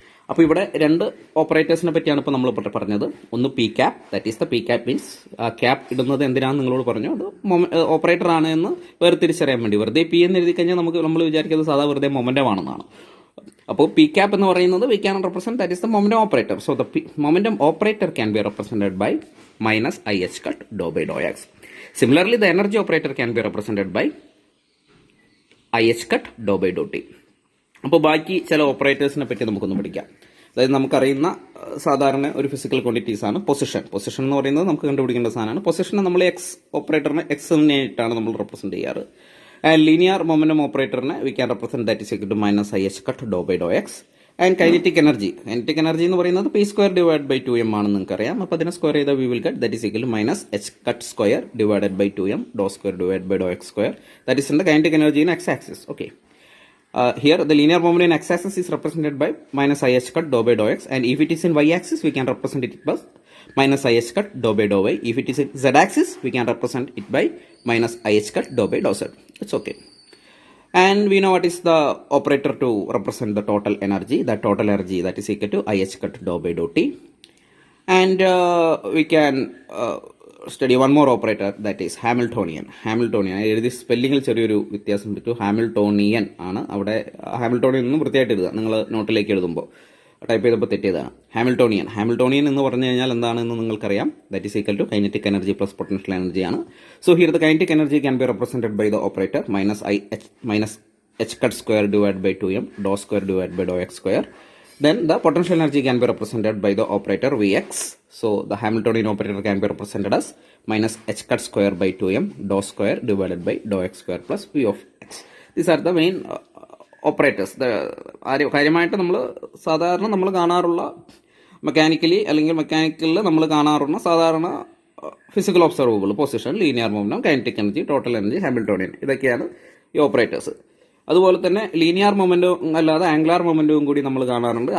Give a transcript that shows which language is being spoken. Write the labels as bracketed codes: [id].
[ml] അപ്പോൾ ഇവിടെ രണ്ട് ഓപ്പറേറ്റേഴ്സിനെ പറ്റിയാണ് ഇപ്പോൾ നമ്മൾ പറഞ്ഞത്. ഒന്ന് P cap, [en] that is the P cap means [ml] cap ഇടുന്നത് എന്തിനാണെന്ന് നിങ്ങളോട് പറഞ്ഞു, അത് ഓപ്പറേറ്റർ ആണ് എന്ന് വേർതിരിച്ചറിയാൻ വേണ്ടി. വെറുതെ പി എന്ന് എഴുതി കഴിഞ്ഞാൽ നമ്മൾ വിചാരിക്കുന്നത് സാധാ വെറുതെ മൊമെന്റം ആണെന്നാണ്. അപ്പോൾ പി ക്യാപ് എന്ന് പറയുന്നത് [en] We can represent that is the momentum operator. So the momentum operator can be represented by minus IH cut dou by dou x. Similarly, the energy operator can be represented by IH cut dou by dou t. [ml] അപ്പോൾ ബാക്കി ചില ഓപ്പറേറ്റേഴ്സിനെ പറ്റി നമുക്കൊന്ന് പഠിക്കാം. അതായത് നമുക്കറിയുന്ന സാധാരണ ഒരു ഫിസിക്കൽ ക്വാണ്ടിറ്റീസ് ആണ് പൊസിഷൻ എന്ന് പറയുന്നത് നമുക്ക് കണ്ടുപിടിക്കേണ്ട സാധനമാണ്. പൊസിഷനെ നമ്മൾ എക്സ് ഓപ്പറേറ്ററിനെ എക്സിനായിട്ടാണ് നമ്മൾ റെപ്രസെന്റ് ചെയ്യാറ്. [en] And linear momentum ഓപ്പറേറ്ററിനെ we can represent that is equal to minus I H cut dou by dou X. [ml] And kinetic energy എന്ന് പറയുന്നത് P square divide by 2m ആണെന്ന് നിങ്ങൾക്കറിയാം. അപ്പോൾ അതിനെ സ്ക്വയർ ചെയ്താൽ [en] We will get that is equal to minus H cut square divided by 2m dou square divide by dou X square. That is in the kinetic energy in X axis. Okay. Here the linear moment in x-axis is represented by minus i h cut dou by dou x, and if it is in y-axis we can represent it by minus i h cut dou by dou y. If it is in z-axis we can represent it by minus i h cut dou by dou z. It's okay. And we know what is the operator to represent the total energy. The total energy that is equal to i h cut dou by dou t. And we can study one more operator, that is Hamiltonian. [ml] എഴുതി സ്പെല്ലിങ്ങിൽ ചെറിയൊരു വ്യത്യാസം പറ്റും. Hamiltonian ആണ്. അവിടെ Hamiltonian ഒന്നും വൃത്തിയായിട്ട് എഴുതുക. നിങ്ങൾ നോട്ടിലേക്ക് എഴുതുമ്പോൾ ടൈപ്പ് ചെയ്തപ്പോൾ തെറ്റിയതാണ്. ഹാമിൽട്ടോണിയൻ എന്ന് പറഞ്ഞു കഴിഞ്ഞാൽ എന്താണെന്ന് നിങ്ങൾക്കറിയാം. [en] that is equal to kinetic energy plus potential energy [ml] ആണ്. [en] So here the kinetic energy can be represented by the operator minus H cut square divide by 2m dou square divide by dou X square. Then the potential energy can be represented by the operator Vx. So the Hamiltonian operator can be represented as minus h cut square by 2m dou square divided by dou x square plus v of x. These are the main operators. [ml] കാര്യമായിട്ട് സാധാരണ നമ്മൾ കാണാറുള്ള മെക്കാനിക്കലിൽ നമ്മൾ കാണാറുള്ള സാധാരണ physical observable position, linear momentum, kinetic energy, total energy, Hamiltonian, ഇതൊക്കെയാണ് ഈ operators. അതുപോലെ തന്നെ ലീനിയർ മൊമെന്റും അല്ലാതെ ആംഗുലാർ മൊമെന്റും കൂടി നമ്മൾ കാണാറുണ്ട്.